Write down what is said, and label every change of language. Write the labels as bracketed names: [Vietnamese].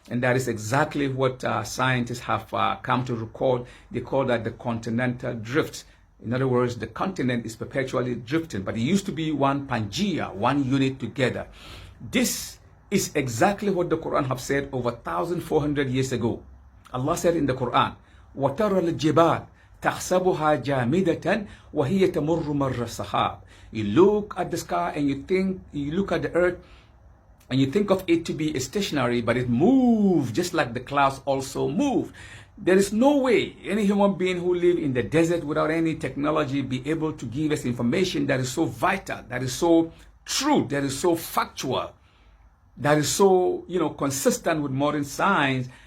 [English] And that is exactly what scientists have come to record. They call that the continental drift. In other words, the continent is perpetually drifting, but it used to be one Pangea, one unit together. This is exactly what the Quran have said over 1,400 years ago. Allah said in the Quran, [Arabic] وَتَرَى الْجِبَالِ تَحْسَبُهَا جَامِدَةً وَهِيَ تَمُرُّ مَرَّ السَّحَابِ. [English] You look at the sky and you look at the earth and you think of it to be stationary, but it moves just like the clouds also move. There is no way any human being who live in the desert without any technology be able to give us information that is so vital, that is so true, that is so factual, that is so consistent with modern science.